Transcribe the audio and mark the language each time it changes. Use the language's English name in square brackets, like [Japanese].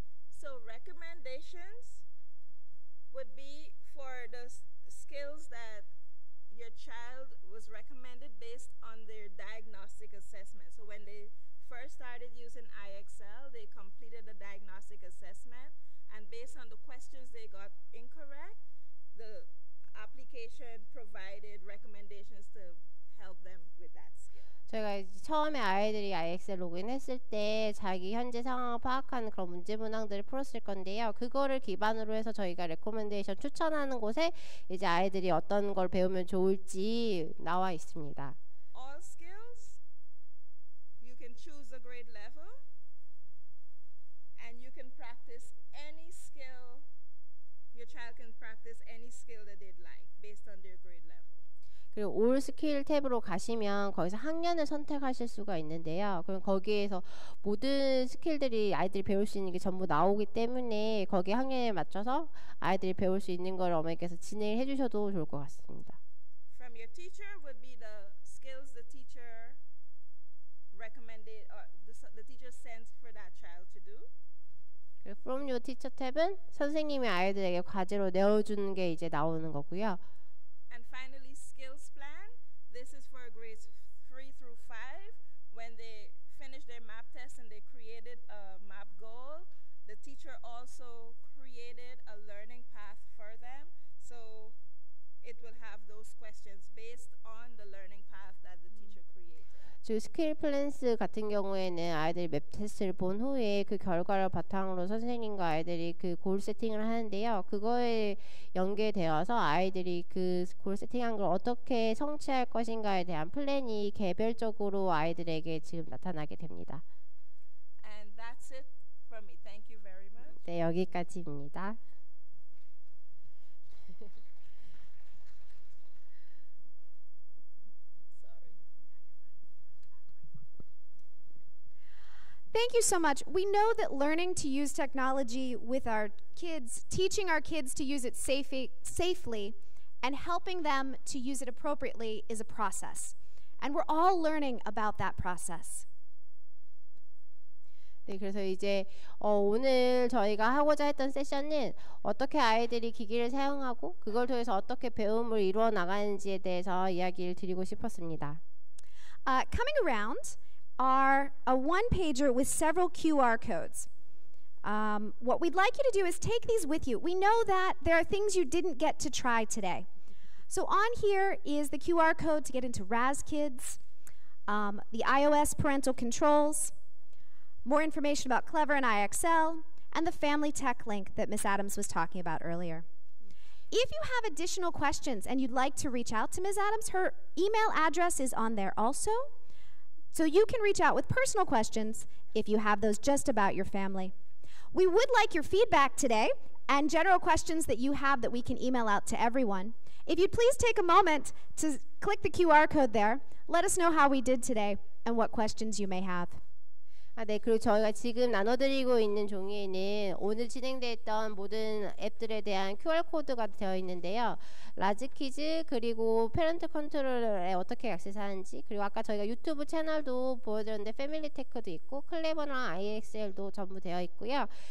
[English] So recommendations would be for the skills that your child was recommended based on their diagnostic assessment. So when they first started using IXL, they completed the diagnostic assessment, and based on the questions they got incorrect, the application provided recommendations to help them with that skill. [Korean] 저희가 이제 처음에 아이들이 IXL 로그인했을 때 자기 현재 상황을 파악하는 그런 문제 문항들을 풀었을 건데요. 그거를 기반으로 해서 저희가 레코멘데이션 추천하는 곳에 이제 아이들이 어떤 걸 배우면 좋을지 나와 있습니다. [English] All skills, you can choose the grade level, and you can practice any skill. Your child can practice any skill that they'd like based on their grade level. [Korean] 그리고 올 스킬 탭으로 가시면 거기서 학년을 선택하실 수가 있는데요. 그럼 거기에서 모든 스킬들이 아이들이 배울 수 있는 게 전부 나오기 때문에 거기 학년에 맞춰서 아이들이 배울 수 있는 걸 어머니께서 진행해 주셔도 좋을 것 같습니다. [English] From your teacher would be the skills the teacher recommended or the teacher sent for that child to do. [Korean] 그리고 From Your Teacher 탭은 선생님이 아이들에게 과제로 내어주는 게 이제 나오는 거고요. [English] And finally, skills plan. This is for grades 3 through 5. When they finished their map test and they created a map goal, the teacher also created a learning path for them. So it will have those questions based on the learning path that the teacher created. [Korean] 즉 스킬 플랜스 같은 경우에는 아이들이 맵 테스트를 본 후에 그 결과를 바탕으로 선생님과 아이들이 그 골 세팅을 하는데요. 그거에 연계되어서 아이들이 그 골 세팅한 걸 어떻게 성취할 것인가에 대한 플랜이 개별적으로 아이들에게 지금 나타나게 됩니다. [English] And that's it from me. Thank you very much. [Korean] 네, 여기까지입니다. [English] Sorry. Thank you so much. We know that learning to use technology with our kids, teaching our kids to use it safely, and helping them to use it appropriately is a process. And we're all learning about that process. [Korean] 네, 그래서 이제 오늘 저희가 하고자 했던 세션은 어떻게 아이들이 기기를 사용하고 그걸 통해서 어떻게 배움을 이루어 나가는지에 대해서 이야기를 드리고 싶었습니다. [English] Coming around are a one-pager with several QR codes. What we'd like you to do is take these with you. We know that there are things you didn't get to try today. So on here is the QR code to get into RazKids, the iOS parental controls, more information about Clever and IXL, and the family tech link that Ms. Adams was talking about earlier. If you have additional questions and you'd like to reach out to Ms. Adams, her email address is on there also. So you can reach out with personal questions if you have those just about your family. We would like your feedback today and general questions that you have that we can email out to everyone. If you'd please take a moment to click the QR code there, let us know how we did today and what questions you may have. [Korean] 네, 그리고 저희가 지금 나눠드리고 있는 종이에는 오늘 진행됐던 모든 앱들에 대한 QR코드가 되어 있는데요. 라지 퀴즈 그리고 페런트 컨트롤에 어떻게 액세스하는지, 그리고 아까 저희가 유튜브 채널도 보여드렸는데 패밀리 테크도 있고 클레버랑 IXL도 전부 되어 있고요.